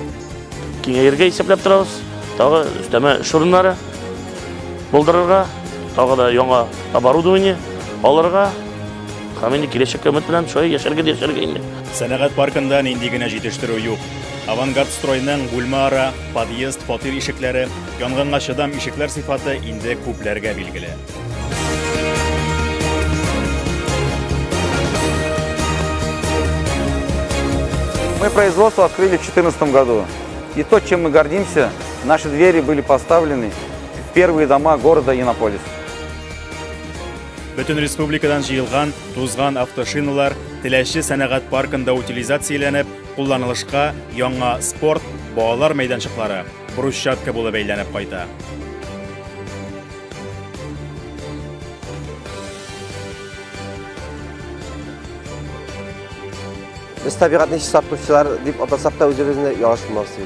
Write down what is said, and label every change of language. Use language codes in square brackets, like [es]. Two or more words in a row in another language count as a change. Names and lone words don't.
[tt] Киңәйергә исәпләп торабыз. Тагы өстәмә эш урыннары булдырырга, тагы да яңа оборудование алырга, һәм инде киләчәккә өмет белән шулай яшәргә инде. Сәнәгать паркында нинди генә җитештерү юк. Авангард стройның бүлмә ара, подъезд, фатир ишекләре, янгынга чыдам ишекләр сыйфаты инде күпләргә билгеле. [ru] Мы производство открыли в 2014 году. И то, чем мы гордимся, наши двери были поставлены в первые дома города Иннополис. [tt] Бөтен республикадан җыелган, тузган автошиналар Теләче сәнәгать паркында утилизацияләнеп, кулланылышка яңа спорт, балалар мәйданчыклары, брусчатка булып әйләнеп кайта. Biz табигатьне саклаучылар дип атасак та үзебезне ялгышмакчы.